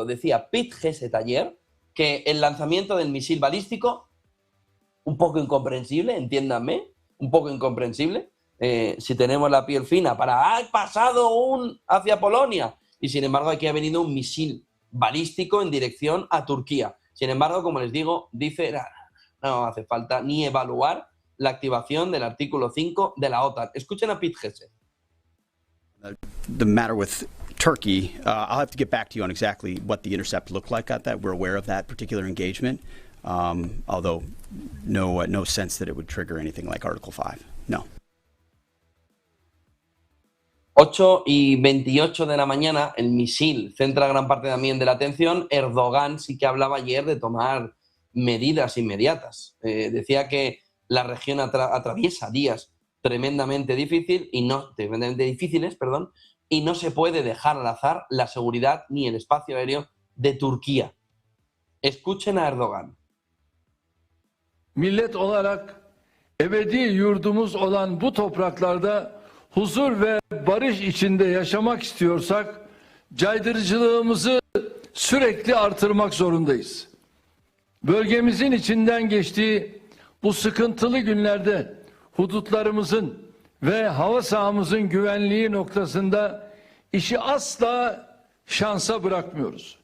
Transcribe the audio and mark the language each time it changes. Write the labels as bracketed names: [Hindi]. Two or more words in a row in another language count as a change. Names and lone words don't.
[Spanish] Decía Pete Hegseth ayer que el lanzamiento del misil balístico, un poco incomprensible, entiéndanme, un poco incomprensible, si tenemos la piel fina para ¡ha pasado hacia Polonia! Y sin embargo aquí ha venido un misil balístico en dirección a Turquía. Sin embargo, como les digo, dice no hace falta ni evaluar la activación del artículo 5 de la OTAN. Escuchen a Pete Hegseth. [English] The matter with Turkey, I'll have to get back to you on exactly what the intercept looked like at that. We're aware of that particular engagement, although no sense that it would trigger anything like Article 5. [Spanish] No. 8:28 de la mañana, el misil centra gran parte también de la atención. Erdogan sí que hablaba ayer de tomar medidas inmediatas. Decía que la región atraviesa días tremendamente difíciles y no se puede dejar al azar la seguridad ni el espacio aéreo de Turquía. Escuchen a Erdogan. [Turkish] Millet olarak ebedi yurdumuz olan bu topraklarda huzur ve barış içinde yaşamak istiyorsak caydırıcılığımızı sürekli artırmak zorundayız. Bölgemizin içinden geçtiği bu sıkıntılı günlerde hudutlarımızın ve hava sahamızın güvenliği noktasında işi asla şansa bırakmıyoruz.